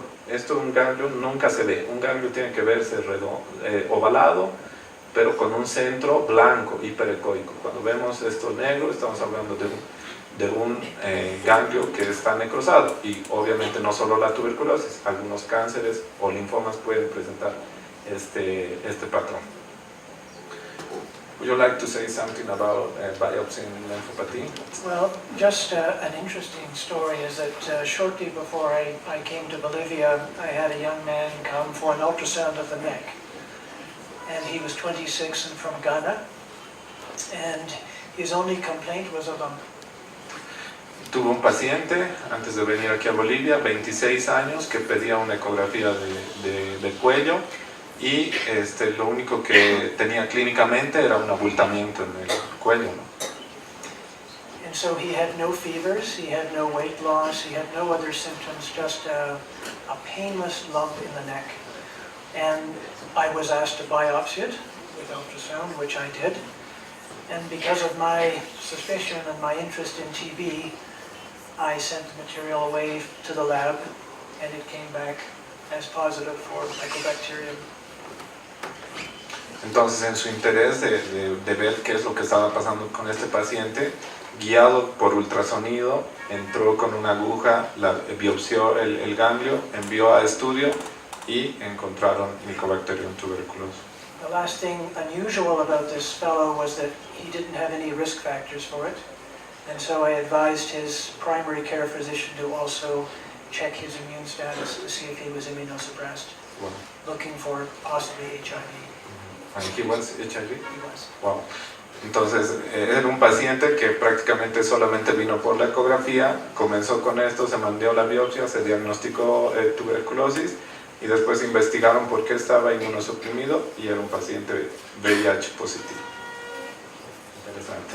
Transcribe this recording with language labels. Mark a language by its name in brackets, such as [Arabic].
[Spanish] Esto un ganglio nunca se ve. Un ganglio tiene que verse ovalado, pero con un centro blanco, hiperecoico. Cuando vemos esto negro, estamos hablando de un ganglio que está necrosado. Y obviamente no solo la tuberculosis, algunos cánceres o linfomas pueden presentar este patrón. [English] Would you like to say something about biopsy and lymphopathy? Well, just an interesting story is that shortly before I came to Bolivia, I had a young man come for an ultrasound of the neck. And he was 26 and from Ghana. And his only complaint was a lump. [Spanish] Tuvo un paciente, antes de venir aquí a Bolivia, 26 años, que pedía una ecografía de cuello y lo único que tenía clínicamente era un abultamiento en el cuello, ¿no? [English] And so he had no fevers, he had no weight loss, he had no other symptoms, just a painless lump in the neck. And I was asked to biopsy it with ultrasound, which I did. And because of my suspicion and my interest in TB, I sent the material away to the lab, and it came back as positive for Mycobacterium. [Spanish] Entonces, en su interés de ver qué es lo que estaba pasando con este paciente, guiado por ultrasonido, entró con una aguja, biopsió el ganglio, envió a estudio y encontraron Mycobacterium tuberculosis. [English] The last thing unusual about this fellow was that he didn't have any risk factors for it. And so I advised his primary care physician to also check his immune status to see if he was immunosuppressed, [Spanish] Bueno. [English] looking for possibly HIV. And he was HIV? He was. Wow. [Spanish] Entonces, era un paciente que prácticamente solamente vino por la ecografía, comenzó con esto, se mandó la biopsia, se diagnosticó tuberculosis y después investigaron por qué estaba inmunosuprimido y era un paciente VIH positivo. Interesante.